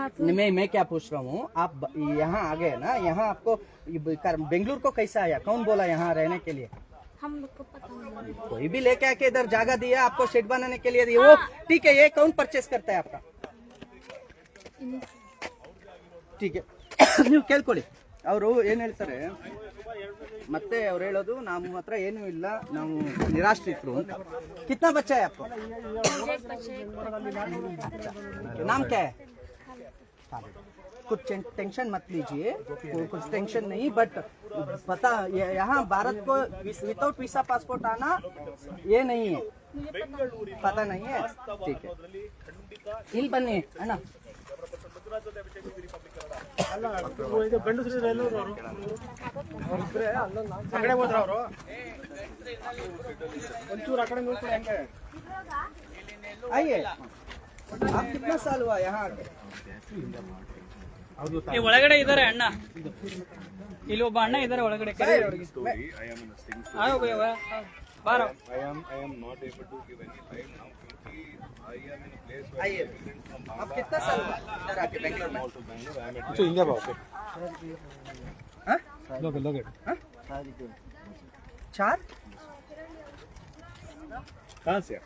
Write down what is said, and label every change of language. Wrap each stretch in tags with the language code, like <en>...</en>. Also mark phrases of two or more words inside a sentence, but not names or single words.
<hi>मैं क्या पूछ रहा हूँ, आप यहाँ आ गए ना, यहाँ आपको बेंगलुरु को कैसा आया, कौन बोला यहाँ रहने के लिए? हम लोग को पता नहीं। कोई भी लेके आके इधर जगह दिया आपको, शेड बनाने के लिए दिया, वो ठीक है, ये कौन परचेस करता है आपका? ठीक है,</hi> <kn>ನೀವು ಕೇಳ್ಕೊಳ್ಳಿ, ಅವರು ಏನ್ ಹೇಳ್ತಾರೆ ಮತ್ತೆ ಅವ್ರು ಹೇಳೋದು ನಮ್ಮ ಹತ್ರ ಏನೂ ಇಲ್ಲ, ನಾವು ನಿರಾಶ್ರಿತರು ಅಂತ.</kn> <hi>कितना बच्चा है आपको? नाम क्या है? कुछ टेंशन मत लीजिए, कुछ टेंशन नहीं, बट पता यहाँ भारत को</hi> <en>without visa passport</en> <hi>आना ये नहीं है, पता नहीं है, ठीक है,</hi> <kn>ಇಲ್ಲಿ ಬನ್ನಿ ಅಣ್ಣ.</kn> <hi>आइए, आप कितना साल हुआ यहाँ आके?</hi> <kn>ಈ ಒಳಗಡೆ ಇದಾರೆ ಅಣ್ಣ, ಇಲ್ಲಿ ಒಬ್ಬ ಅಣ್ಣ ಇದಾರೆ ಒಳಗಡೆ, ಕರೆ ಅವ್ರಿಗೆ.</kn> <hi>आयो भय्या,</hi> <kn>ಬಾರೋ.</kn> <hi>आइए, आप कितना साल हुआ इधर आके बेंगलोर में? हाँ? हाँ? 4? कहाँ से आप?</hi>